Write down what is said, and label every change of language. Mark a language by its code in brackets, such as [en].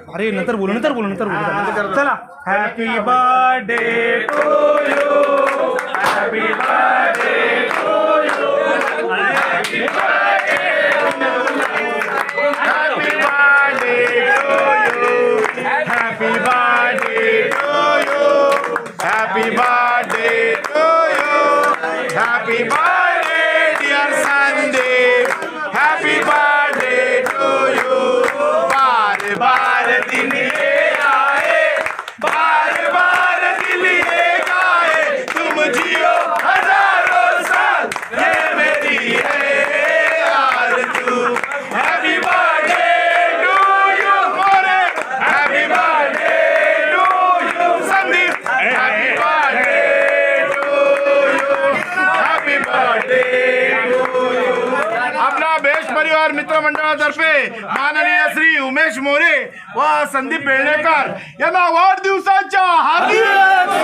[mr] अरे नंतर बोलू चला. [en] Happy birthday to you, happy birthday to you, happy birthday to you, happy birthday to you, happy birthday to you, happy birthday dear Sandeep, happy birthday to you. [hi] बार बार दिन ये आए, बार बार दिल ये गाए, तुम जियो हजारों साल, ये मेरी है आरज़ू. [en] Happy birthday to you More, happy birthday to you Sandeep, happy birthday to you, happy birthday to you. [mr] आपला बेश परिवार मित्र मंडळातर्फे माननीय श्री उमेश मोरे व संदीप बेळणेकर यांना वाढदिवसाच्या हार्दिक